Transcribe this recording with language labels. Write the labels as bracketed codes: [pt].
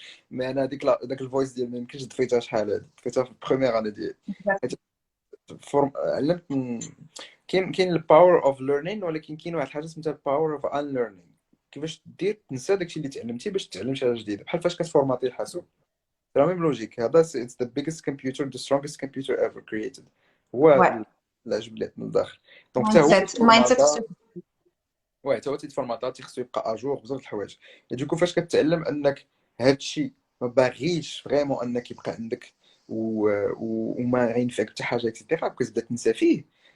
[ar] مي انا داك الفويس ديال ما يمكنش طفيتها شحال هادي، طفيتها في [fr] البروميير اني [ar] ديالي. علمت كاين [en] الباور of learning, [ar] ولكن كاين واحد الحاجه سميتها [en] الباور اوف ان ليرنين. [ar] كيفاش دير تنسى داكشي اللي تعلمتي باش تتعلم شي حاجه جديده، بحال فاش كتفورماتي الحاسوب. [fr] C'est la même logique. [ar] هذا [en] it's the biggest computer, the strongest computer ever created. [ar] هو [fr] Ouais. [ar] هذا العجب اللي عندنا لداخل. دونك حتى هو المايند سيت تيتفورماتا. واه حتى هو تيتفورماتا، تيخصو يبقى اجور بزاف د الحوايج. دوكو فاش كتعلم انك هادشي ما باغيش فريمون انك يبقى عندك وما غينفعك حتى حاجه اكسيتيرا، كتبدا تنسى فيه.